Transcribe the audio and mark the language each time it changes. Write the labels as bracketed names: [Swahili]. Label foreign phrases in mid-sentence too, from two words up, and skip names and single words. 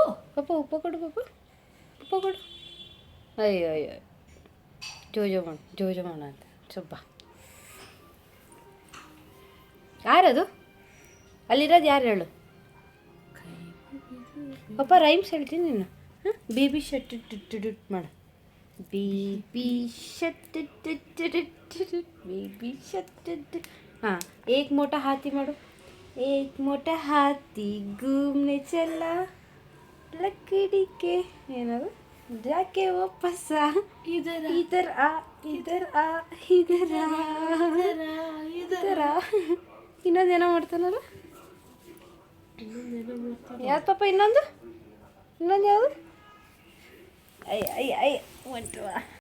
[Kannada] ಪಾಪ ಉಪ್ಪ ಕೊಡು. ಅಯ್ಯೋ ಜೋಜೋ ಮಾಡ ಅಂತ ಸೊಬ್ಬ. ಯಾರದು ಅಲ್ಲಿರೋದು? ಯಾರು ಹೇಳು ಪಾಪ. ರೈಮ್ಸ್ ಹೇಳ್ತೀನಿ ನೀನು. [English] baby shut [Kannada] ಮಾಡು. [English] baby shut. [Hindi] हाँ एक मोटा हाथी मारो. एक मोटा हाथी घूमने चला लकड़ी के ಏನಾದ್ರು जाके वापस आ इधर आ [Kannada] ಇನ್ನೊಂದೇನೋ ಮಾಡ್ತಾನಲ್ಲ ಯಾವ್ದು ಪಾಪ? ಇನ್ನೊಂದು ಯಾವುದು? ಐ